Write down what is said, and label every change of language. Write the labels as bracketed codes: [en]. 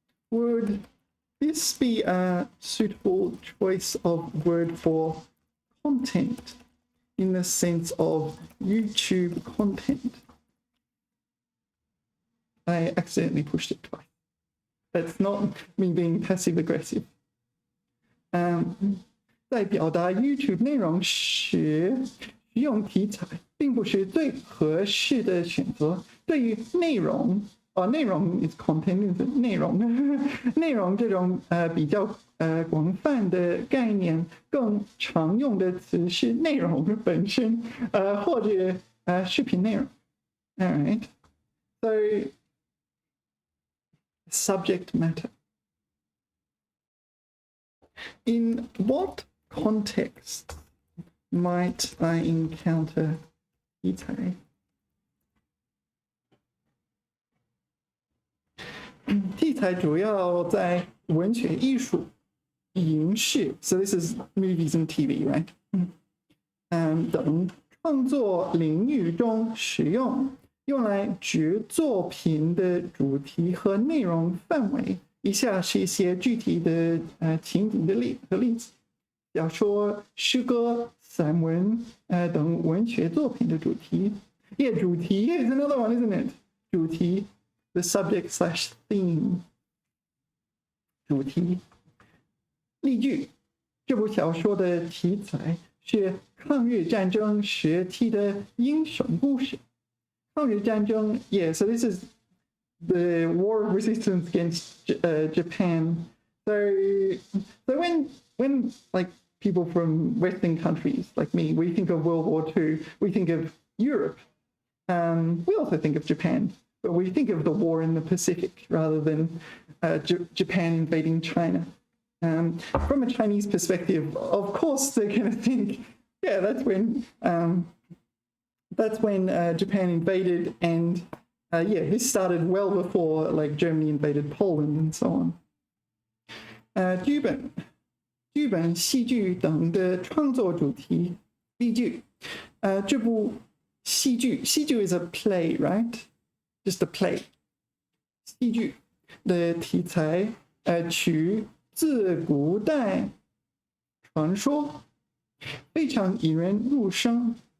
[en] Would this be a suitable choice of word for content in the sense of YouTube content? I accidentally pushed it twice. That's not me being passive aggressive. [zh] 在表达 YouTube 内容时，使用题材并不是最合适的选择。对于内容 [en] is content [zh] 内容这种比较广泛的概念，更常用的词是内容本身或者视频内容。 [en] All right, so subject matter. In what context might I encounter 题材？ [zh] 题材主要在文学艺术、影视 ， [en] so this is movies and TV, right? [zh] 等创作领域中使用，用来指作品的主题和内容范围。以下是一些具体的情景的例子：小说、诗歌、散文等文学作品的主题。 [en] Yeah, 主题 is another one, isn't it? 主题 the subject/theme. [zh] 主题。例句：这部小说的题材是抗日战争时期的英雄故事。 [en] 抗日战争 yeah, so this is the war of resistance against Japan. So when like people from Western countries like me, we think of World War II, we think of Europe. We also think of Japan, but we think of the war in the Pacific rather than Japan invading China. From a Chinese perspective, of course, they're going to think, yeah, that's when that's when Japan invaded, and yeah, this started well before like Germany invaded Poland and so on. [zh] 剧本、戏剧等的创作主题依据。这部戏剧 [en] is a play, right? Just a play. [zh] 戏剧的题材取自古代传说，非常引人入胜。